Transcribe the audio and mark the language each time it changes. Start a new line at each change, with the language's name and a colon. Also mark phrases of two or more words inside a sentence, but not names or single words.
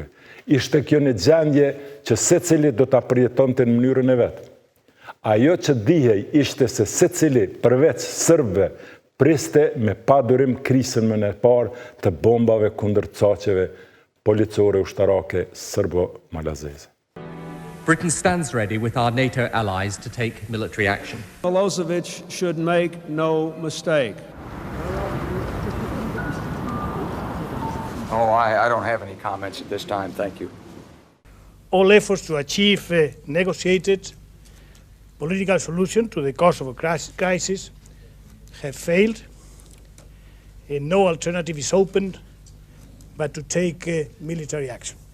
Albanian: Ishte kjo një gjendje që secili do ta përjetonte në mënyrën e vet. Ajo që dihej ishte se secili përveç sërbëve priste me padurim krisën më e parë të bombave kundër caqeve policore ushtarake sërbo-malazeze.
English: Britain stands ready with our NATO allies to take military action. Milosevic should make no mistake. Oh, I don't have any comments at this time, thank you. All efforts to achieve a negotiated political solution to the Kosovo crisis have failed, and no alternative is open but to take military action.